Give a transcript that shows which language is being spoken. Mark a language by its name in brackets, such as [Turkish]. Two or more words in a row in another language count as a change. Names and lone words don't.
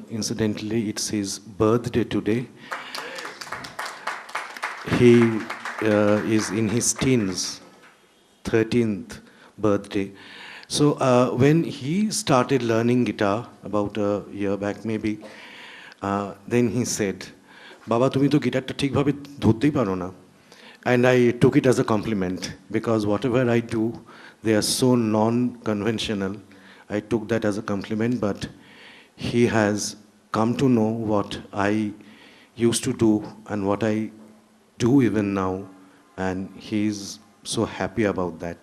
[English] Incidentally, it's his birthday today. He is in his teens, 13th birthday. So when he started learning guitar, about a year back maybe, then he said, Baba, [Bangla] তুমি তো গিটার টা ঠিক ভাবে ধরতেই পারো না. [English] And I took it as a compliment because whatever I do, they are so non-conventional. I took that as a compliment, but he has come to know what I used to do and what I do even now, and he's so happy about that.